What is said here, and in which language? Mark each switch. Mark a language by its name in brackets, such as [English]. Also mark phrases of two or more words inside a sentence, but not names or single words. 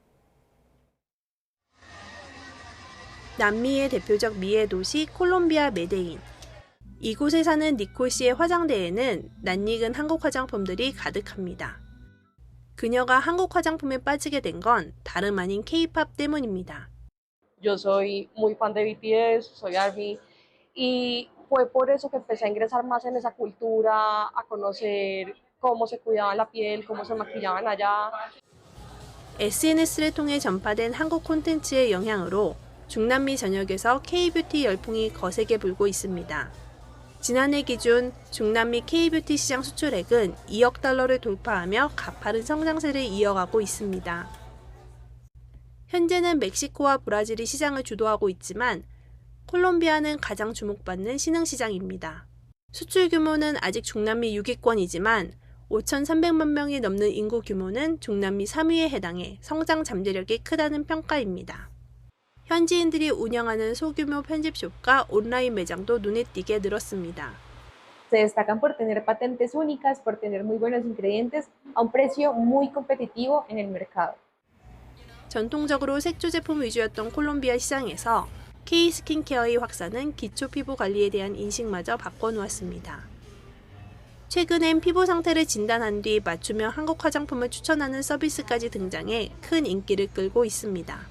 [Korean] 남미의 대표적 미의 도시 콜롬비아 메데인. 이곳에 사는 니콜 씨의 화장대에는 낯익은 한국 화장품들이 가득합니다. 그녀가 한국 화장품에 빠지게 된 건 다름 아닌 K-팝 때문입니다. [Spanish] Yo soy muy fan de BTS, soy ARMY y fue por eso que empecé a ingresar más en esa cultura, a conocer cómo se cuidaban la piel, cómo se maquillaban allá. [Korean] SNS를 통해 전파된 한국 콘텐츠의 영향으로 중남미 전역에서 K-뷰티 열풍이 거세게 불고 있습니다. 지난해 기준 중남미 K-뷰티 시장 수출액은 2억 달러를 돌파하며 가파른 성장세를 이어가고 있습니다. 현재는 멕시코와 브라질이 시장을 주도하고 있지만 콜롬비아는 가장 주목받는 신흥시장입니다. 수출 규모는 아직 중남미 6위권이지만 5,300만 명이 넘는 인구 규모는 중남미 3위에 해당해 성장 잠재력이 크다는 평가입니다. 현지인들이 운영하는 소규모 편집숍과 온라인 매장도 눈에 띄게 늘었습니다. [Spanish] Se destacan por tener patentes únicas, por tener muy buenos ingredientes a un precio muy competitivo en el mercado. [Korean] 전통적으로 색조 제품 위주였던 콜롬비아 시장에서 K 스킨케어의 확산은 기초 피부 관리에 대한 인식마저 바꿔놓았습니다. 최근엔 피부 상태를 진단한 뒤 맞춤형 한국 화장품을 추천하는 서비스까지 등장해 큰 인기를 끌고 있습니다.